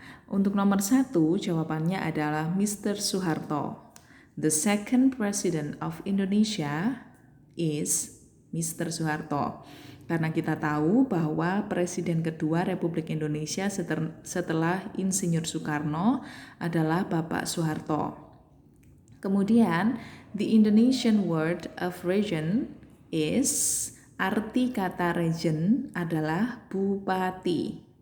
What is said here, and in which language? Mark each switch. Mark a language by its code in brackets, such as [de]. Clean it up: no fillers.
[id] Untuk nomor 1 jawabannya adalah Mr. Soeharto. [en] The second president of Indonesia is Mr. Soeharto. [id] Karena kita tahu bahwa presiden kedua Republik Indonesia setelah Insinyur Soekarno adalah Bapak Soeharto. [en] Kemudian, the Indonesian word of region is, [id] arti kata region adalah bupati.